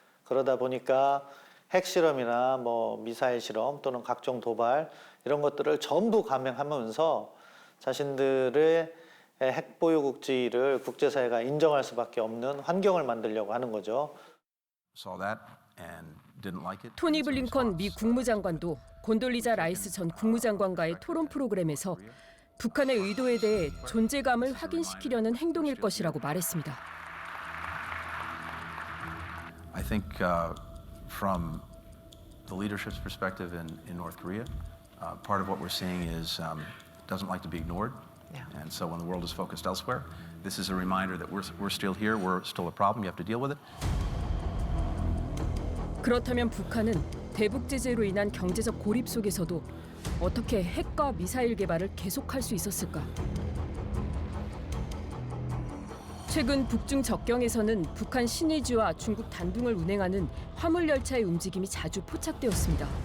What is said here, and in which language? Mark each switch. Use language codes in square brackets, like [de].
[ko] 그러다 보니까 핵실험이나 미사일 실험 또는 각종 도발 이런 것들을 전부 감행하면서 자신들의 핵 보유국 지위를 국제사회가 인정할 수밖에 없는 환경을 만들려고 하는 거죠. 토니 블링컨 미 국무장관도 곤돌리자 라이스 전 국무장관과의 토론 프로그램에서 북한의 의도에 대해 존재감을 확인시키려는 행동일 것이라고 말했습니다. [en] I think from the leadership's perspective in North Korea, part of what we're seeing is doesn't like to be ignored. And so when the world is focused elsewhere, this is a reminder that we're still here, we're still a problem, you have to deal with it. [ko] 그렇다면 북한은 대북 제재로 인한 경제적 고립 속에서도 어떻게 핵과 미사일 개발을 계속할 수 있었을까? 최근 북중 접경에서는 북한 신의주와 중국 단둥을 운행하는 화물 열차의 움직임이 자주 포착되었습니다.